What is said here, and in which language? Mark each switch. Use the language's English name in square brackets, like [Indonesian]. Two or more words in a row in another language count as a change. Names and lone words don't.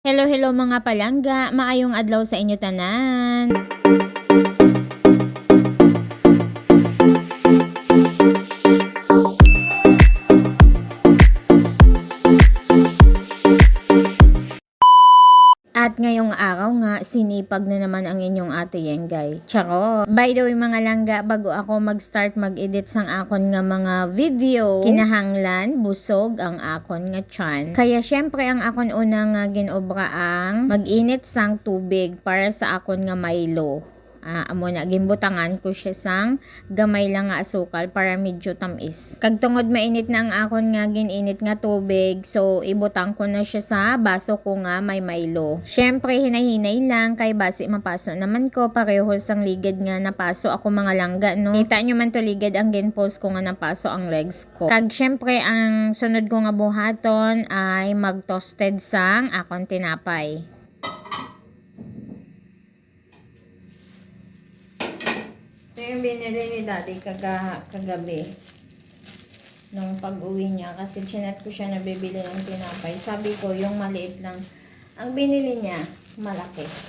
[Hiligaynon] Hello, hello mga palangga, maayong adlaw sa inyo tanan. [Filipino] At ngayong araw nga, sinipag na naman ang inyong ate Yenggay. Charo! [English] By the way [Hiligaynon] mga langga, bago ako mag-start mag-edit sang akon nga mga video, kinahanglan, busog ang akon nga tiyan. Kaya syempre ang akon una nga ginobra ang mag-init sang tubig para sa akon nga Milo. Amo na gimbutangan ko siya sang gamay lang nga asukal para medyo tamis. Kag tungod mainit na ang akon nga gininit nga tubig, so ibutang ko na siya sa baso ko nga may Milo. Syempre hinay-hinay lang kay basi mapaso naman ko pareho sang ligid nga napaso ako mga langga no. Kita nyo man to ligid ang ginpost ko nga napaso ang legs ko. Kag syempre ang sunod ko nga buhaton ay mag-toasted sang akon tinapay. [Filipino] Ito yung binili ni Daddy kagabi nung pag-uwi niya kasi chinet ko siya na bibili ng tinapay. Sabi ko yung maliit lang ang binili niya, malaki.